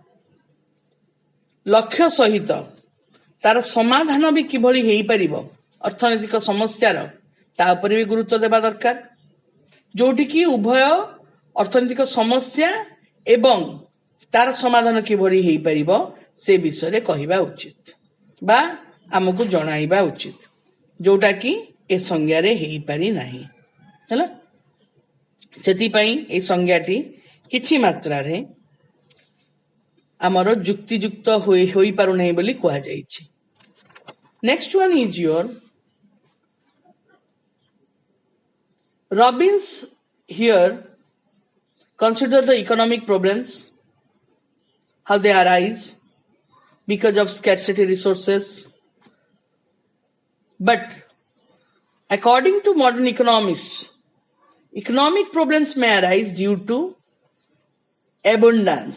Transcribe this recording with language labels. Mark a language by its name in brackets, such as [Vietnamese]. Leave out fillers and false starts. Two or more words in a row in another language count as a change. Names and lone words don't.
[Odia] ଲକ୍ଷ୍ୟ ସହିତ ତାର ସମାଧାନ ବି କିଭଳି ହେଇପାରିବ ଅର୍ଥନୈତିକ ସମସ୍ୟାର, ତା ଉପରେ ବି ଗୁରୁତ୍ୱ ଦେବା ଦରକାର, ଯୋଉଠିକି ଉଭୟ ଅର୍ଥନୈତିକ ସମସ୍ୟା ଏବଂ ତାର ସମାଧାନ କିଭଳି ହେଇପାରିବ ସେ ବିଷୟରେ କହିବା ଉଚିତ ବା ଆମକୁ ଜଣାଇବା ଉଚିତ, ଯୋଉଟା କି ଏ ସଂଜ୍ଞାରେ ହେଇପାରି ନାହିଁ। ହେଲା, ସେଥିପାଇଁ এই ସଂଜ୍ଞାଟି କିଛି ମାତ୍ରାରେ ଆମର ଯୁକ୍ତିଯୁକ୍ତ ହୋଇପାରୁନାହିଁ ବୋଲି କୁହାଯାଇଛି। [English] next one is your Robbins here consider the economic problems, how they arise because of scarcity resources. But according to modern economists, economic problems may arise due to abundance.